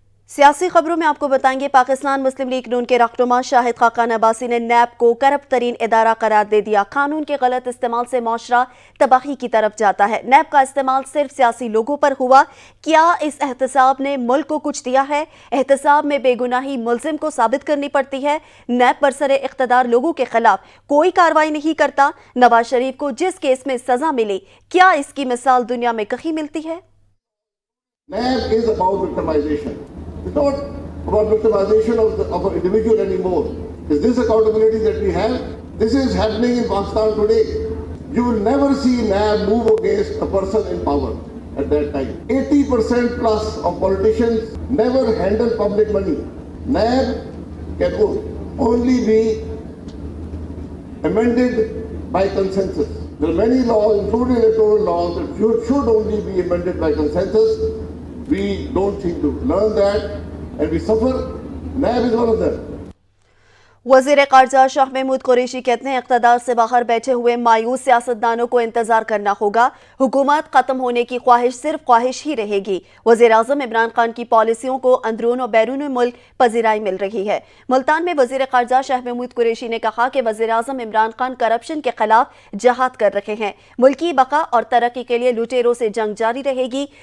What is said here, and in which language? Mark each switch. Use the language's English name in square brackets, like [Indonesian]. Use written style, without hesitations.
[Urdu] سیاسی خبروں میں آپ کو بتائیں گے، پاکستان مسلم لیگ نون کے رہنما شاہد خاقان عباسی نے نیب کو کرپٹ ترین ادارہ قرار دے دیا۔ قانون کے غلط استعمال سے معاشرہ تباہی کی طرف جاتا ہے۔ نیب کا استعمال صرف سیاسی لوگوں پر ہوا۔ کیا اس احتساب نے ملک کو کچھ دیا ہے؟ احتساب میں بے گناہی ملزم کو ثابت کرنی پڑتی ہے۔ نیب برسر اقتدار لوگوں کے خلاف کوئی کارروائی نہیں کرتا۔ نواز شریف کو جس کیس میں سزا ملی، کیا اس کی مثال دنیا میں کہیں ملتی ہے؟ [English] NAB is about victimization. It's not about victimization of an individual anymore. Is this accountability that we have? This is happening in Pakistan today. You will never see NAB move against a person in power at that time. 80% plus of politicians never handle public money. NAB can only be amended by consensus. There are many laws, including electoral laws, that should only be amended by consensus. We don't seem to learn that and we suffer. NAB is one of them. [Urdu] وزیر خارجہ شاہ محمود قریشی کہتے ہیں اقتدار سے باہر بیٹھے ہوئے مایوس سیاستدانوں کو انتظار کرنا ہوگا۔ حکومت ختم ہونے کی خواہش صرف خواہش ہی رہے گی۔ وزیر اعظم عمران خان کی پالیسیوں کو اندرون و بیرون ملک پذیرائی مل رہی ہے۔ ملتان میں وزیر خارجہ شاہ محمود قریشی نے کہا کہ وزیر اعظم عمران خان کرپشن کے خلاف جہاد کر رہے ہیں۔ ملکی بقا اور ترقی کے لیے لٹیروں سے جنگ جاری رہے گی۔